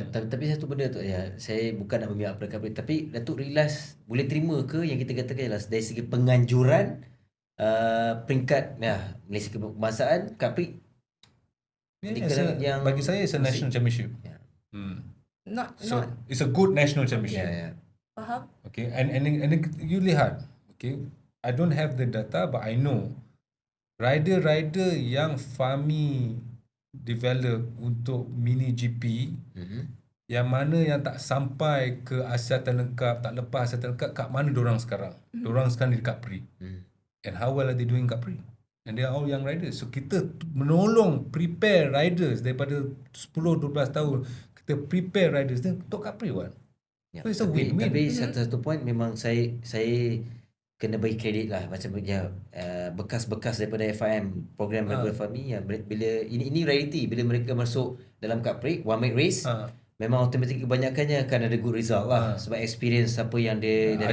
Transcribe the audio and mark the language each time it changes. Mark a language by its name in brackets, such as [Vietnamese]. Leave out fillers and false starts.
[Malay] Tapi satu benda tu ya, saya bukan nak memihak pada Capri, tapi Datuk realize boleh terima ke yang kita katakan ialah dari segi penganjuran peringkat Malaysia kebangsaan Capri yang bagi saya [English] it's a national championship. [Malay] Ya. [English] So Not it's a good national championship. [Malay] faham. Okay, and you lihat, okay, [English] I don't have the data but I know [Malay] rider yang Fahmi develop untuk mini GP yang mana yang tak sampai ke Asia Lengkap, tak lepas Asia Lengkap, kat mana dorang sekarang? Dorang sekarang di Capri. [English] And how well are they doing Capri? And they are all young riders. [Malay] So kita menolong prepare riders daripada 10-12 tahun. Kita prepare riders ni untuk Capri kan. [English] So it's a win-win. [Malay] Tapi satu point memang saya kena bagi kredit lah macam bekas-bekas daripada FIM program daripada Fahmi yang bila ini reality bila mereka masuk dalam Capri one make race memang automatik kebanyakannya akan ada [English] good result [Malay] lah sebab experience apa yang dia dari